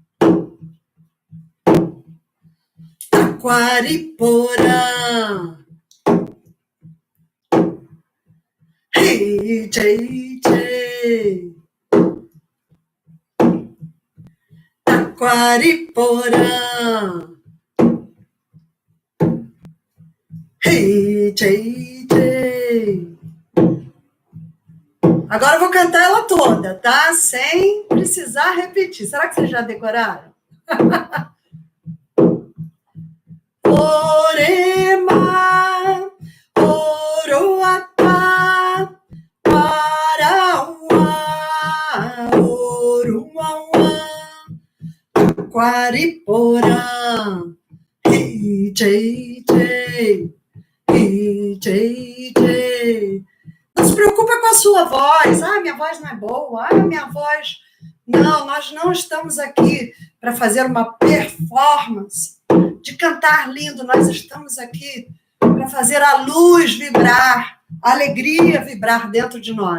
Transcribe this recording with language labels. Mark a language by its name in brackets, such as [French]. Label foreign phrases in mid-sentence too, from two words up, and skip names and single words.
[Portuguese] Taquariporã, Hey, Jay, Jay. Taquariporã. Hey, Jay, Jay. Agora eu vou cantar ela toda, tá? Sem precisar repetir. Será que vocês já decoraram? Orema, Oroatá, Arauá, Orumauá, Taquariporã, Hey, Jay, Jay, Hey, Jay, Jay. Não se preocupa com a sua voz. Ah, minha voz não é boa. Ah, minha voz... Não, nós não estamos aqui para fazer uma performance de cantar lindo. Nós estamos aqui para fazer a luz vibrar, a alegria vibrar dentro de nós.